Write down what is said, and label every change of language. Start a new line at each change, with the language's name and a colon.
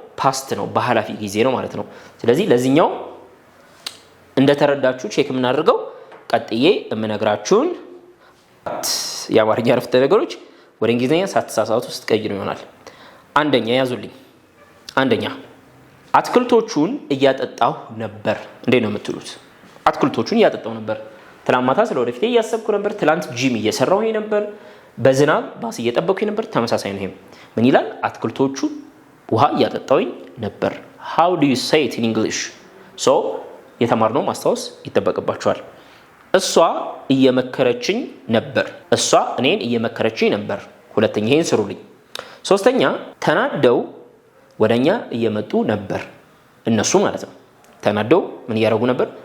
Amharic: ፓስት ነው፣ በኃላፊ ጊዜ ነው ማለት ነው። ስለዚህ ለዚህኛው እንደተረዳችሁ ቼክ የምናደርገው ቀጥዬ የምነግራችሁን የአማርኛ አረፍተ ነገሮች ወደ እንግሊዝኛ ሳትሳሳቱ ስትቀይሩ ይሆናል። አንደኛ ያዙልኝ። አንደኛ አትክልቶቹን እያጠጣሁ ነበር። እንዴት ነው የምትሉት? አትክልቶቹን እያጠጣሁ ነበር። ትናንት ማታ ስለወደፊት እያሰብኩ ነበር። ትናንት ጂም እየሰራሁ ነበር። በዝናብ ባስ እየጠበቅኩኝ ነበር። ተመሳሳይ ነው። ይሄም ምን ይላል?
English: አትክልቶቹ ውሃ እያጠጣሁኝ ነበር። how do you say it in English?
Amharic: so የተማርነው ማስታወስ ይጠበቅባችኋል። እሷ እየመከረችኝ ነበር። እሷ እኔን እየመከረችኝ ነበር። ሁለተኛ ይሄን ስሩልኝ። ሶስተኛ ተናደው ወደኛ እየመጡ ነበር። እነሱ ማለት ነው። ተናደው ምን እያደረጉ ነበር?